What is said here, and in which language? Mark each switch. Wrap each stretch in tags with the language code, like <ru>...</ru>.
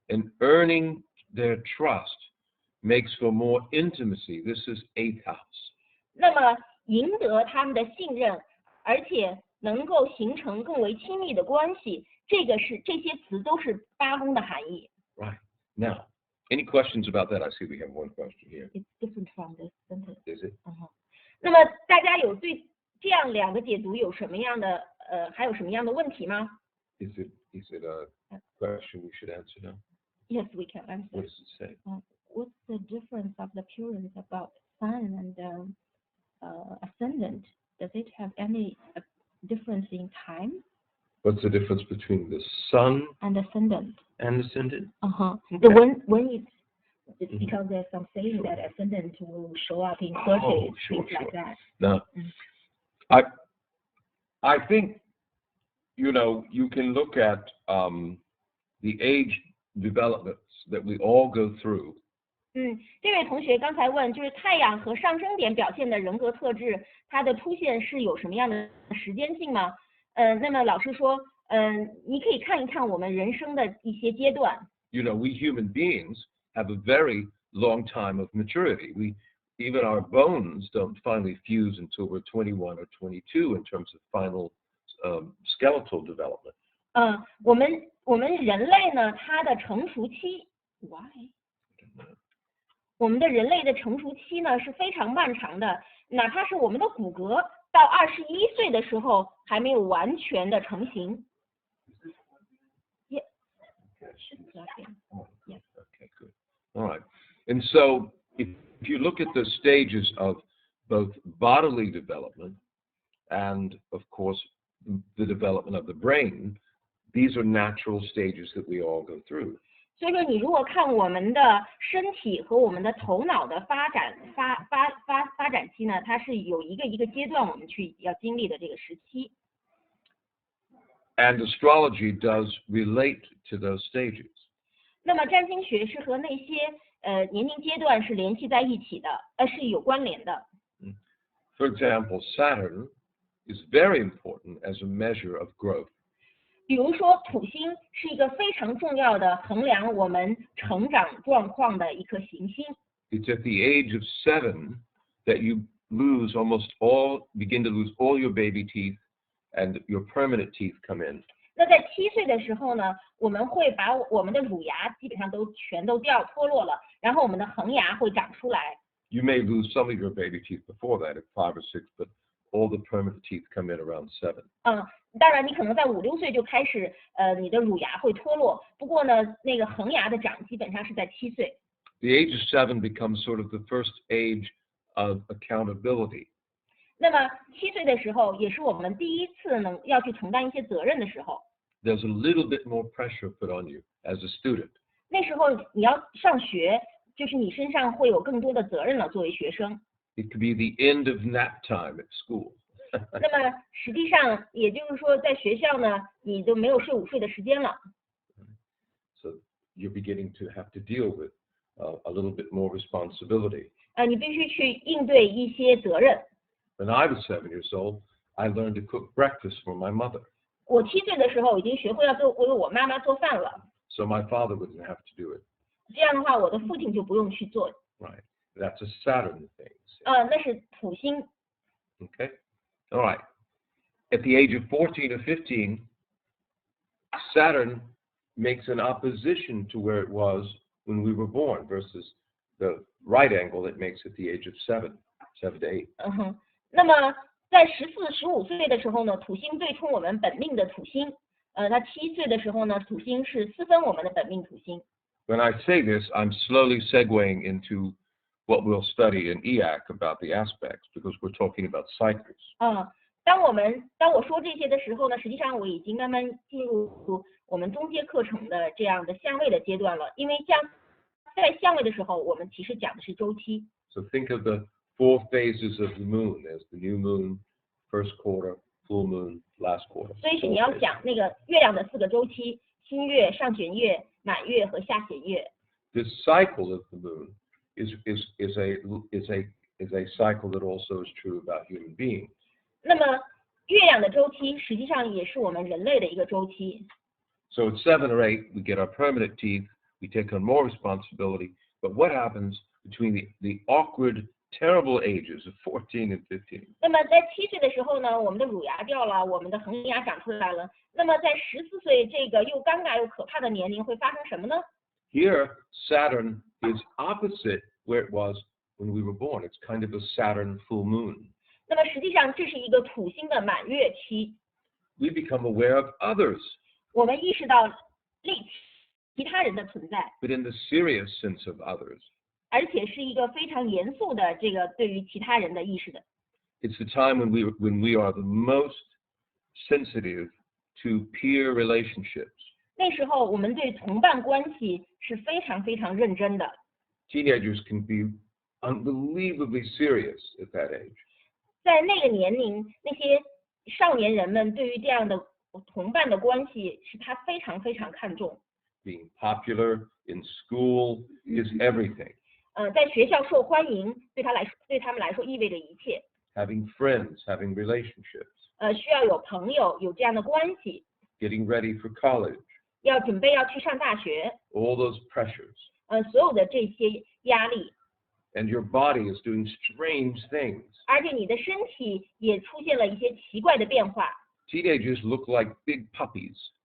<en>And earning their trust makes for more intimacy. This is 8th house.</en> <zh>那么赢得他们的信任，而且能够形成更为亲密的关系，这些词都是8宫的含义。</zh> <en>Right. Now, any questions about that? I see we have one question here. It's different from this sentence. Is it?</en> <zh>那么大家有对这样2个解读有什么样的还有什么样的问题吗？</zh> <en>Is it a question we should answer now? Yes, we can answer. What does it say? What's the difference of the periods about sun and ascendant? Does it have any difference in time? What's the difference between the sun and ascendant? And ascendant? Okay. It's because there's some saying that ascendant will show up in 30, things like that. Now, I think, you can look at the age developments that we all go through.</en> <zh>这位同学刚才问，就是太阳和上升点表现的人格特质，它的出现是有什么样的时间性吗？那么老师说，你可以看一看我们人生的一些阶段。</zh> <en>We human beings have a very long time of maturity. Even our bones don't finally fuse until we're 21 or 22 in terms of final skeletal development.</en> <zh>我们人类呢，它的成熟期 ，</zh> <en>why？</en> <zh>我们的人类的成熟期呢是非常漫长的，哪怕是我们的骨骼到21岁的时候还没有完全的成型。</zh> <en>Yes. Yes. Okay, good. All right. And so if you look at the stages of both bodily development and, of course, the development of the brain, these are natural stages that we all go through.</en> <zh>所以说，你如果看我们的身体和我们的头脑的发展期呢，它是有一个阶段我们要经历的这个时期。</zh> <en>And astrology does relate to those stages.</en> <zh>那么占星学是和那些年龄阶段是联系在一起的，是有关联的。</zh> <en>For example, Saturn is very important as a measure of growth.</en> <zh>比如说，土星是一个非常重要的衡量我们成长状况的一颗行星。</zh> <en>It's at the age of 7 that you begin to lose all your baby teeth, and your permanent teeth come in.</en> <zh>那在7岁的时候呢，我们会把我们的乳牙基本上全都脱落了，然后我们的恒牙会长出来。</zh> <en>You may lose some of your baby teeth before that at 5 or 6, but all the permanent teeth come in around 7.</en> <zh>当然你可能在5、6岁就开始，你的乳牙会脱落，不过呢，那个恒牙的长基本上是在7岁。</zh> <en>The age of 7 becomes sort of the first age of accountability.</en> <zh>那么7岁的时候，也是我们第一次要去承担一些责任的时候。</zh> <en>There's a little bit more pressure put on you as a student.</en> <zh>那时候你要上学，就是你身上会有更多的责任了，作为学生。</zh> <en>It could be the end of nap time at school.</en> <zh>那么实际上，也就是说，在学校呢，你都没有睡午睡的时间了。</zh> <en>So you're beginning to have to deal with a little bit more responsibility.</en> <zh>你必须去应对一些责任。</zh> <en>When I was 7 years old, I learned to cook breakfast for my mother.</en> <zh>我7岁的时候已经学会要为我妈妈做饭了。</zh> <en>So my father wouldn't have to do it.</en> <zh>这样的话，我的父亲就不用去做。</zh> <en>Right. That's a Saturn thing.</en> <zh>那是土星。</zh> <en>Okay. All right. At the age of 14 or 15, Saturn makes an opposition to where it was when we were born versus the right angle it makes at the age of 7 to 8.</en> <zh>那么在14、15岁的时候呢，土星对冲我们本命的土星。他7岁的时候呢，土星是4分我们的本命土星。</zh> <en>When I say this, I'm slowly segueing into what we'll study in EAC about the aspects, because we're talking about cycles.</en> <zh>当我说这些的时候呢，实际上我已经慢慢进入我们中阶课程的这样的相位的阶段了。因为在相位的时候，我们其实讲的是周期。</zh> <en>So think of the 4 phases of the moon. There's the new moon, first quarter, full moon, last quarter.</en> <zh>所以是你要讲那个月亮的4个周期：新月、上弦月、满月和下弦月。</zh> <en>This cycle of the moon is a cycle that also is true about human beings.</en> <zh>那么月亮的周期实际上也是我们人类的一个周期。</zh> <en>So at 7 or 8, we get our permanent teeth, we take on more responsibility. But what happens between the awkward, terrible ages of 14 and 15?</en> <zh>那么在7岁的时候呢，我们的乳牙掉了，我们的恒牙长出来了。那么在14岁这个又尴尬又可怕的年龄会发生什么呢？</zh> <en>Here, Saturn is opposite where it was when we were born. It's kind of a Saturn full moon.</en> <zh>那么实际上这是一个土星的满月期。</zh> <en>We become aware of others.</en> <zh>我们意识到其他人的存在。</zh> <en>But in the serious sense of others.</en> <zh>而且是一个非常严肃的这个对于其他人的意识的。</zh> <en>It's the time when we are the most sensitive to peer relationships.</en> <zh>那时候我们对同伴关系是非常非常认真的。</zh> <en>Teenagers can be unbelievably serious at that age.</en> <zh>在那个年龄，那些少年人们对于这样的同伴的关系是他非常非常看重。</zh> <en>Being popular in school is everything.</en> <zh>在学校受欢迎，对他们来说意味着一切。</zh> <en>Having friends, having relationships.</en> <zh>需要有朋友，有这样的关系。</zh> <en>Getting ready for college.</en> <zh>准备要去上大学。</zh> <en>All those pressures.</en> <zh>所有的这些压力。</zh> <en>And your body is doing strange things.</en> <zh>而且你的身体也出现了一些奇怪的变化。</zh> <en>Teenagers look like big puppies.</en>